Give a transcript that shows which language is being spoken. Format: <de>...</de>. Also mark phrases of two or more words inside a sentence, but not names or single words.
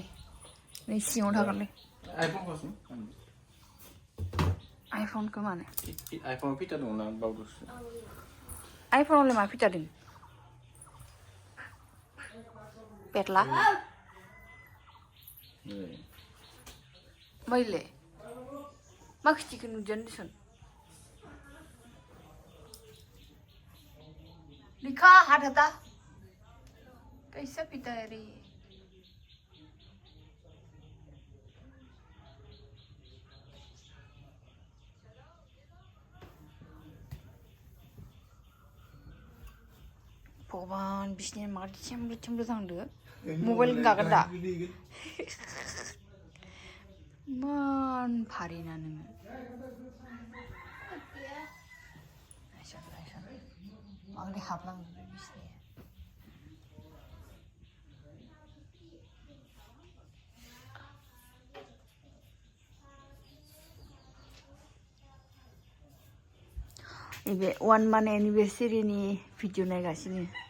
<brx>नै सिङाव थागोनलै. आइफनखौ माने? आइफन फिटा दं ना बावदोसो. आइफनावलाय मा फिटा दं? पेटला? मैले मा खिथिखौ नुदों दिसन?</brx> <hi>लिखा हाथ हटा. कैसा पिता है रे?</hi> <brx>भगवान बिसनि मादि चेमब्ले थांदो. मबाइल गागोन दा. मान फारिना नोङो. माबादि हाबलाङो बिसनि. नैबे</brx> <en>1 month anniversary-</en> <brx>नि भिडिअ नायगासिनो.</brx>